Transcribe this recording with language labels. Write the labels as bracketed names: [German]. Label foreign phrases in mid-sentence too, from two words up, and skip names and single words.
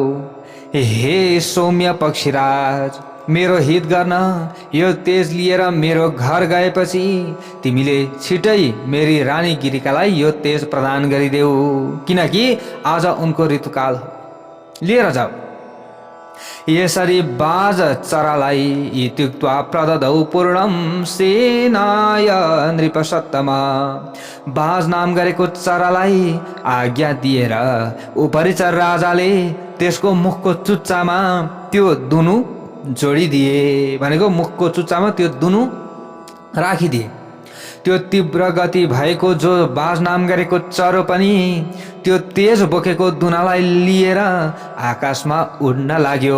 [Nepali] हे सौम्य पक्षीराज, मेरो हित गर्न यो तेज लिएर मेरो घर गएपछि तिमीले छिटै मेरी रानी गिरिकालाई यो तेज प्रदान गरिदेऊ, किनकि आज उनको ऋतुकाल हो, लिएर जाऊ। यसरी बाज चरालाई [Sanskrit] इत्युक्त्वा प्रददौ पूर्णम सेनाय नृपसत्तमा, [Nepali] बाज नाम गरेको चरालाई आज्ञा दिएर उपरिचर राजाले त्यसको मुखको चुच्चामा त्यो दुनु जोडिदिए, भनेको मुखको चुच्चामा त्यो दुनु राखिदिए। त्यो तीव्र गति भएको जो बाज नाम गरेको चरो पनि त्यो तेज बोकेको दुनालाई लिएर आकाशमा उड्न लाग्यो।